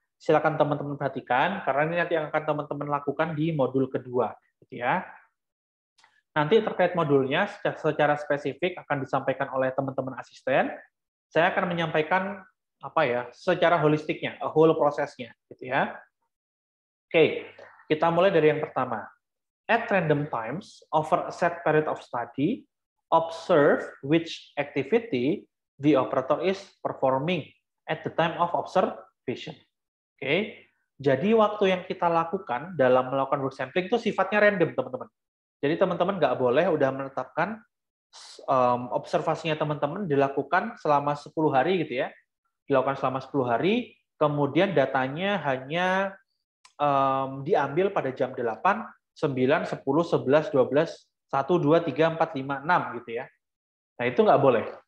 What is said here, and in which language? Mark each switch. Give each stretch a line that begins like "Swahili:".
Indonesian: Silakan teman-teman perhatikan, karena ini nanti yang akan teman-teman lakukan di modul kedua. Gitu ya. Nanti terkait modulnya, secara spesifik akan disampaikan oleh teman-teman asisten. Saya akan menyampaikan apa ya, secara holistiknya, whole prosesnya. Gitu ya. Oke, kita mulai dari yang pertama.
English: At random times, over a set period of study, observe which activity the operator is performing at the time of observation.
Indonesian: Oke, jadi waktu yang kita lakukan dalam melakukan work sampling itu sifatnya random, teman-teman. Jadi teman-teman nggak boleh udah menetapkan observasinya teman-teman dilakukan selama 10 hari gitu ya. Dilakukan selama 10 hari, kemudian datanya hanya diambil pada jam 8, 9, 10, 11, 12, 1, 2, 3, 4, 5, 6 gitu ya. Nah, itu nggak boleh.